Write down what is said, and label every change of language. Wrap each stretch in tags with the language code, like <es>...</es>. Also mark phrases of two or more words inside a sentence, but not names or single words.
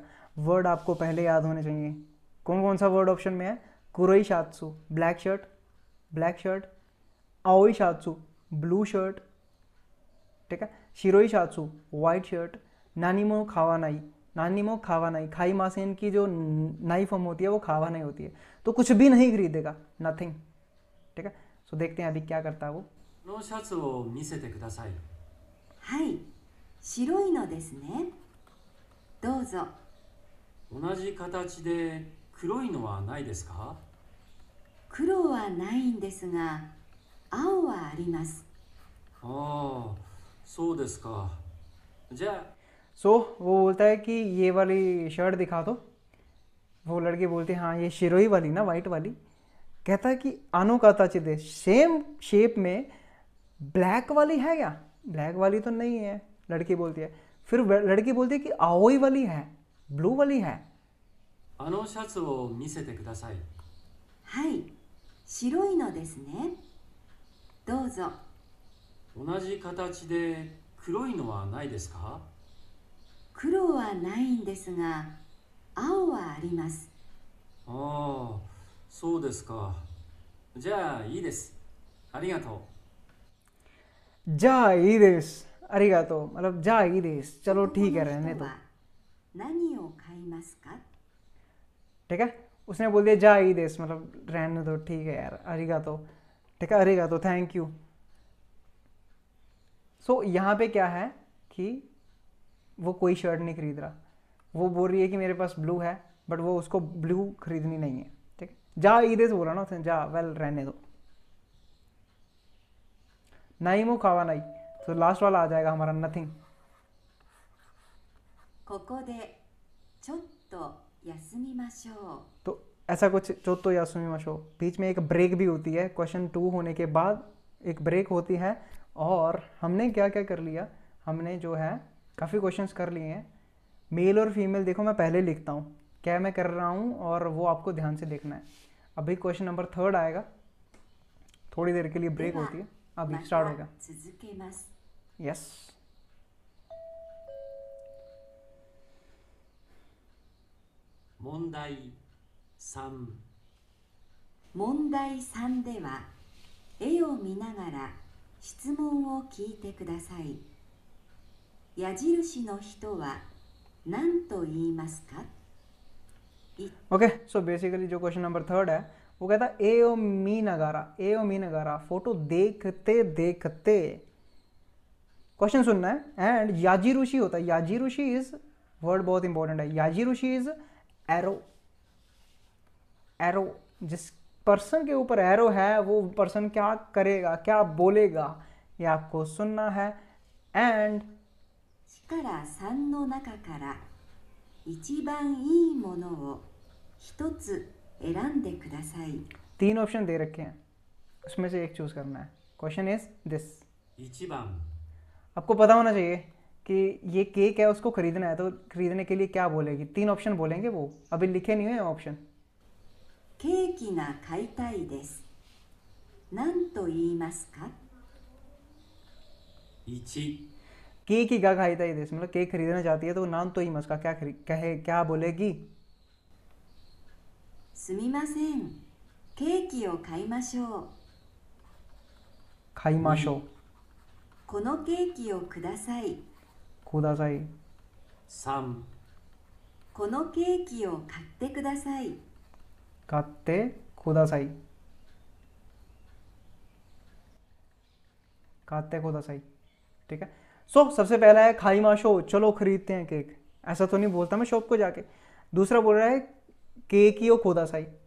<hi>वर्ड आपको पहले याद होने चाहिए। कौन कौन सा वर्ड ऑप्शन में है?</hi> <ja>黒いシャツ</ja> <en>black shirt, black shirt.</en> <ja>青いシャツ</ja> <en>blue shirt,</en> <hi>ठीक है।</hi> <ja>白いシャツ</ja> <en>white shirt.</en> <ja>何も買わない、何も買わない, 買いません</ja> <hi>की जो नाई फॉर्म होती है वो खावा नहीं होती है, तो कुछ भी नहीं खरीदेगा, नथिंग। ठीक है, सो देखते हैं अभी क्या करता है वो।</hi> <ja>このシャツを見せてください。はい、白いのですね。どうぞ。同じ形で黒いのはないですか？黒はないんですが、青はあります。ああ、そうですか。じゃあ</ja> <hi>सो वो बोलता है कि ये वाली शर्ट दिखा दो। वो लड़की बोलती है हाँ ये शिरोई वाली ना, वाइट वाली। कहता है कि</hi> <ja>あのかたちで,</ja> <en>same shape</en> <hi>में ब्लैक वाली है क्या? ब्लैक वाली तो नहीं है, लड़की बोलती है। फिर लड़की बोलती है कि आओई वाली है, ब्लू वाली है।</hi> <ja>あのシャツを見せてください。はい、白いのですね。どうぞ。同じ形で黒いのはないですか？黒はないんですが、青はあります。ああ、そうですか。じゃあいいです。ありがとう。じゃあいいです、ありがとう मतलब じゃあいいです,</ja> <hi>चलो ठीक है रहने दो।</hi> <ja>何を買いますか？</ja> <hi>ठीक है, उसने बोल दिया</hi> <ja>じゃあいいです</ja> <hi>मतलब रहने दो, ठीक है यार, अरिगातो। ठीक है, अरिगातो</hi> <en>thank you.</en> <hi>सो यहाँ पे क्या है कि वो कोई शर्ट नहीं खरीद रहा, वो बोल रही है कि मेरे पास ब्लू है, बट वो उसको ब्लू खरीदनी नहीं है। ठीक है,</hi> <ja>じゃあいいです</ja> <hi>बोला ना उसने, जा वेल रहने दो।</hi> <ja>何も買わ</ja> <hi>नहीं, तो लास्ट वाला आ जाएगा हमारा नथिंग।</hi> <ja>ここでちょっと休みましょう。</ja> <hi>तो ऐसा कुछ</hi> <ja>ちょっと休みましょう,</ja> <hi>बीच में एक ब्रेक भी होती है, क्वेश्चन 2 होने के बाद एक ब्रेक होती है। और हमने क्या क्या कर लिया, हमने जो है काफ़ी क्वेश्चंस कर लिए हैं। मेल और फीमेल देखो मैं पहले लिखता हूँ क्या मैं कर रहा हूँ, और वो आपको ध्यान से देखना है। अभी</hi> <en>question number 3</en> <hi>आएगा, थोड़ी देर के लिए ब्रेक होती है, अभी स्टार्ट हो गया।</hi> <ja>続けます。 यस, 問題3。問題3では、絵を見ながら質問を聞いてください。矢印の人は何と言いますか？</ja> <hi>ओके। सो बेसिकली जो</hi> <en>question number 3</en> <hi>है वो कहता है</hi> <ja>絵を見ながら、絵を見ながら,</ja> <hi>फोटो देखते देखते क्वेश्चन सुनना है। एंड याजीरुशी होता है, याजीरुशी इज वर्ड बहुत इंपॉर्टेंट है। याजीरुशी</hi> <en>is arrow, arrow,</en> <hi>जिस पर्सन के ऊपर एरो है वो पर्सन क्या करेगा, क्या बोलेगा, ये आपको सुनना है। एंड</hi> <ja>1 から3の中から一番いいものを一つ選んでください。</ja> <hi>3 ऑप्शन दे रखे हैं, उसमें से एक चूज करना है।</hi> <en>question is this,</en> <ja>1番</ja> <hi>आपको पता होना चाहिए कि ये केक है उसको खरीदना है, तो खरीदने के लिए क्या बोलेगी? 3 ऑप्शन बोलेंगे, वो अभी लिखे नहीं हुए ऑप्शन।</hi> <ja>ケーキが買いたいです。何と言いますか？ 1 ケーキが買いたいです,</ja> <hi>मतलब केक खरीदना चाहती है तो</hi> <ja>何と言いますか</ja> <hi>क्या कहे, क्या बोलेगी?</hi> <ja>すみません、ケーキを買いましょう。買いましょう, このケーキをください。ください, 3 このケーキを買ってください。買ってください、買ってください.</ja> <hi>ठीक है, सो सबसे पहला है</hi> <ja>買いましょう,</ja> <hi>चलो खरीदते हैं केक। ऐसा तो नहीं बोलता मैं शॉप को जाके। दूसरा बोल रहा है</hi> <ja>ケーキをください,</ja>